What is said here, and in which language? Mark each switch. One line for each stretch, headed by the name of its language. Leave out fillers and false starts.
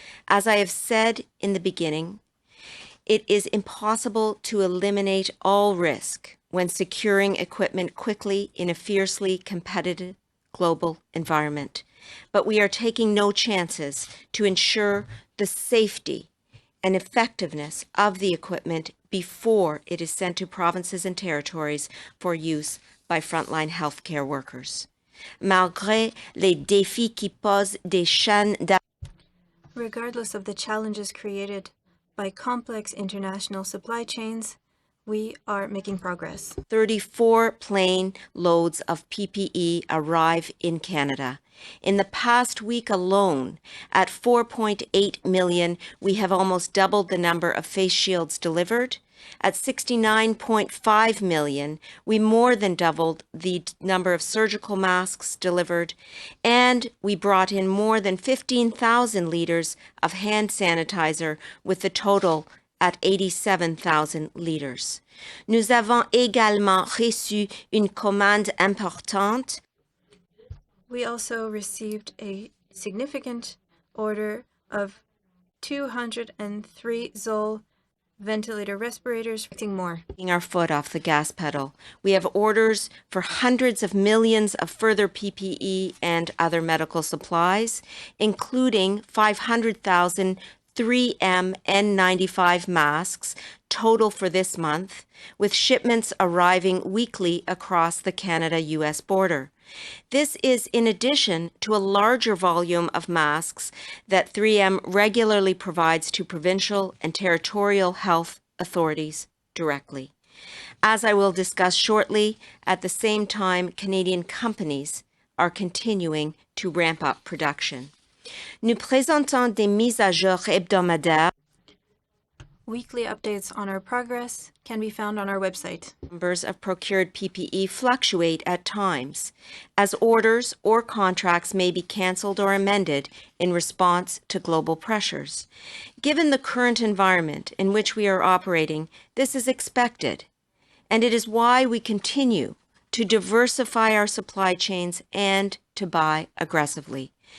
English: As I have said in the beginning, it is impossible to eliminate all risk when securing equipment quickly in a fiercely competitive global environment. But we are taking no chances to ensure the safety and effectiveness of the equipment before it is sent to provinces and territories for use by frontline healthcare workers.
French: Malgré les défis qui posent des chaînes
English: Regardless of the challenges created by complex international supply chains, we are making progress. 34 plane loads of PPE arrive in Canada. In the past week alone, at 4.8 million, we have almost doubled the number of face shields delivered. At 69.5 million, we more than doubled the number of surgical masks delivered, and we brought in more than 15,000 liters of hand sanitizer, with the total at 87,000 liters.
French: Nous avons également reçu une commande importante.
English: We also received a significant order of 203 Zoll ventilator respirators, more. Taking our foot off the gas pedal. We have orders for hundreds of millions of further PPE and other medical supplies, including 500,000 3M N95 masks total for this month, with shipments arriving weekly across the Canada-US border. This is in addition to a larger volume of masks that 3M regularly provides to provincial and territorial health authorities directly. As I will discuss shortly, at the same time, Canadian companies are continuing to ramp up production.
French: Nous présentons des mises à jour hebdomadaires.
English: Weekly updates on our progress can be found on our website. Numbers of procured PPE fluctuate at times, as orders or contracts may be canceled or amended in response to global pressures. Given the current environment in which we are operating, this is expected, and it is why we continue to diversify our supply chains and to buy aggressively.